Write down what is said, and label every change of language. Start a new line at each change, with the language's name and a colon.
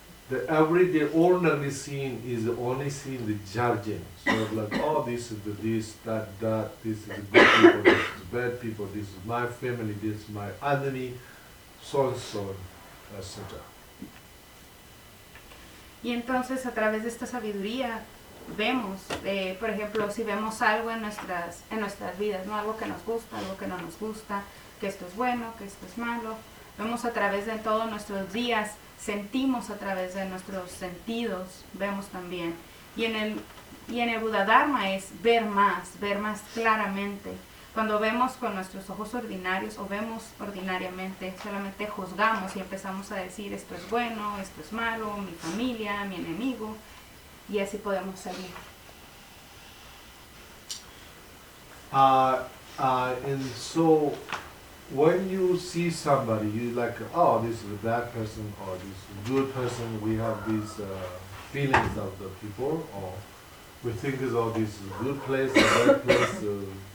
English: The everyday ordinary seeing is only seeing the judging. So like, oh, this is the this, that, that, this is the good people, this is the bad people, this is my family, this is my enemy, so and so, etc.
Spanish: Y entonces a través de esta sabiduría vemos, por ejemplo, si vemos algo en nuestras vidas, ¿no? Algo que nos gusta, algo que no nos gusta, que esto es bueno, que esto es malo. Vemos a través de todos nuestros días, sentimos a través de nuestros sentidos, vemos también. Y en el Buda Dharma es ver más claramente. Cuando vemos con nuestros ojos ordinarios o vemos ordinariamente, solamente juzgamos y empezamos a decir esto es bueno, esto es malo, mi familia, mi enemigo, y así podemos salir.
English: And so, when you see somebody, you like, oh, this is a bad person or this is a good person, we have these feelings of the people, or we think is, oh, this is a good place, a bad place.